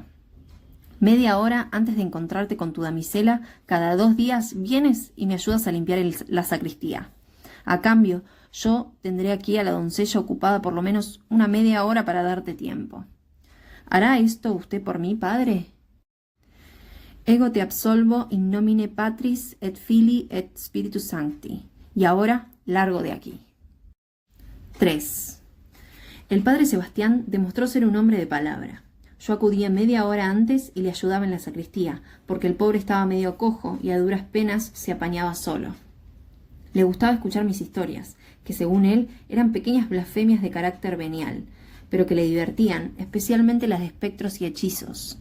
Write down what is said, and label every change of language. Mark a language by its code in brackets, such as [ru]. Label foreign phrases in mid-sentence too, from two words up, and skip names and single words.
[es] Media hora antes de encontrarte con tu damisela, cada 2 días vienes y me ayudas a limpiar la sacristía. A cambio, yo tendré aquí a la doncella ocupada por lo menos una media hora para darte tiempo. ¿Hará esto usted por mí, padre?» [la] «Ego te absolvo in nomine Patris et Filii et Spiritus Sancti». [es] Y ahora, largo de aquí. 3. El padre Sebastián demostró ser un hombre de palabra. Yo acudía media hora antes y le ayudaba en la sacristía, porque el pobre estaba medio cojo y a duras penas se apañaba solo. Le gustaba escuchar mis historias, que según él eran pequeñas blasfemias de carácter venial, pero que le divertían, especialmente las de espectros y hechizos.